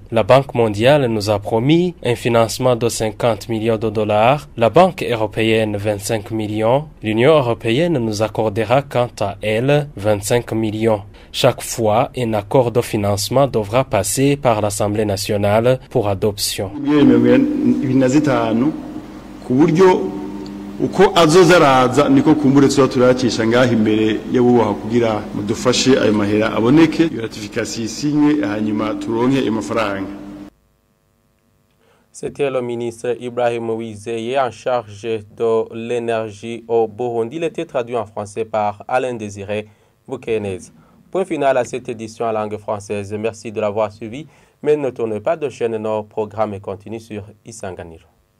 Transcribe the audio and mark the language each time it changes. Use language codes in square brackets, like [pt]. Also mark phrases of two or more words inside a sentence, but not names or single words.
[fr] La Banque mondiale nous a promis un financement de 50 millions de dollars, la Banque européenne 25 millions, l'Union européenne nous accordera quant à elle 25 millions. Chaque fois, un accord de financement devra passer par l'Assemblée nationale pour adoption. [rn] Uko azozaraza niko kumbure tuba turacisha ngaho imbere y'abubaha kugira mudufashe ayo mahera aboneke ratification isinywe hanyuma turonke amafaranga. [fr] C'était le ministre Ibrahim Uwizeye en charge de l'énergie au Burundi. Il était traduit en français par Alain Désiré Boukenez. Point final à cette édition en langue française. Merci de l'avoir suivi, mais ne tournez pas de chaîne, nos programmes continuent sur Isanganiro.